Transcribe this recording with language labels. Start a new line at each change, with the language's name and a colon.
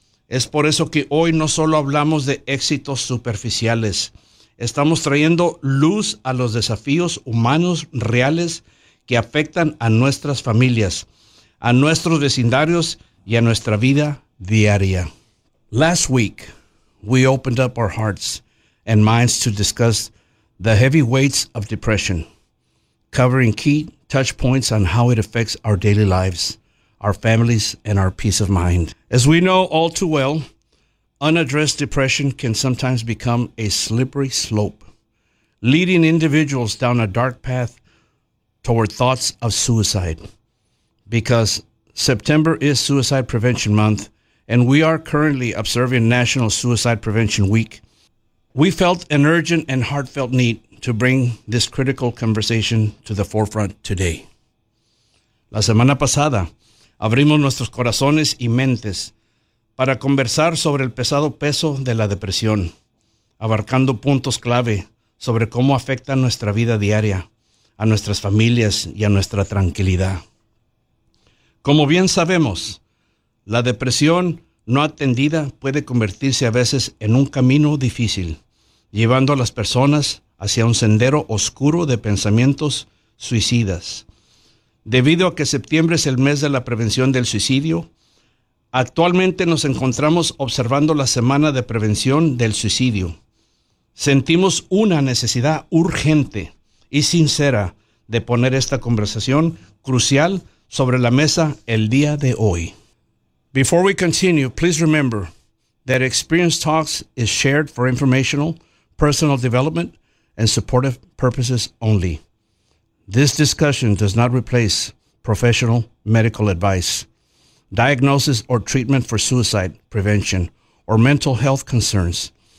Spanish: Es por eso que hoy no solo hablamos de éxitos superficiales, estamos trayendo luz a los desafíos humanos reales que afectan a nuestras familias, a nuestros vecindarios y a nuestra vida diaria.
English: Last week, we opened up our hearts and minds to discuss the heavy weights of depression, covering key touch points on how it affects our daily lives, our families, and our peace of mind. As we know all too well, unaddressed depression can sometimes become a slippery slope, leading individuals down a dark path toward thoughts of suicide. Because September is Suicide Prevention Month, and we are currently observing National Suicide Prevention Week, we felt an urgent and heartfelt need to bring this critical conversation to the forefront today.
Spanish: La semana pasada, abrimos nuestros corazones y mentes para conversar sobre el pesado peso de la depresión, abarcando puntos clave sobre cómo afecta nuestra vida diaria, a nuestras familias y a nuestra tranquilidad. Como bien sabemos, la depresión no atendida puede convertirse a veces en un camino difícil, llevando a las personas hacia un sendero oscuro de pensamientos suicidas. Debido a que septiembre es el mes de la prevención del suicidio, actualmente nos encontramos observando la Semana de Prevención del Suicidio. Sentimos una necesidad urgente y sincera de poner esta conversación crucial sobre la mesa el día de hoy.
English: Before we continue, please remember that Experience Talks is shared for informational, personal development, and supportive purposes only. This discussion does not replace professional medical advice, diagnosis or treatment for suicide prevention, or mental health concerns.